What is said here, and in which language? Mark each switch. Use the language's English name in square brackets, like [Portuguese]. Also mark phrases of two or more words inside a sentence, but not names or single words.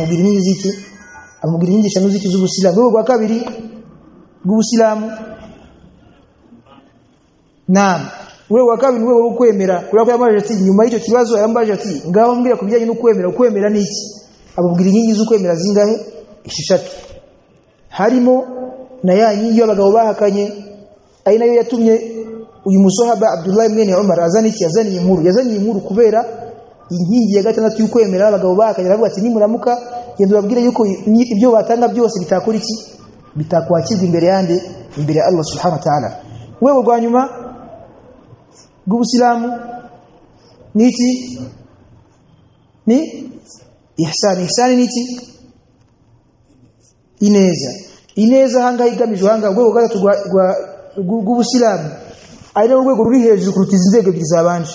[Kinyarwanda] Amubwira inyigisho z'iki? Amubwira inyigisho n'uziki z'Ubusilamu. Urwego rwa kabiri rw'Ubusilamu. Naam. Urwego rwa kabiri urwego rwo kwemera. Kuko yaramubaje ati nyuma y'icyo kibazo yaramubaje ati ngaho mbwira kubijyanye no kwemera. Kwemera ni iki? Abubwira inyigisho z'ukwemera zingahe? Eshatu. Harimo na ya nyingi y'abagabo bahakanye ari nayo yatumye uyu musahaba Abdullah ibn Umar azana iki? Yazaniye inkuru kubera inkingi ya gatandatu y'ukwemera abagabo bahakanye. Aravuga ati nimuramuka yendo babwire yuko ibyo batanga byose bitakora iki? Bitakwakirwa imbere yande imbere [Arabic] Allah subhanahu wa ta'ala. [Kinyarwanda] Wewe rwa nyuma rw'Ubusilamu ni iki? Ni ihsan. Ihsan ni iki? Ineza hanga igamijwe hanga urwego gatatu rw'Ubusilamu ari urwego ruri hejuru kuruta inzego ebyiri zabanje.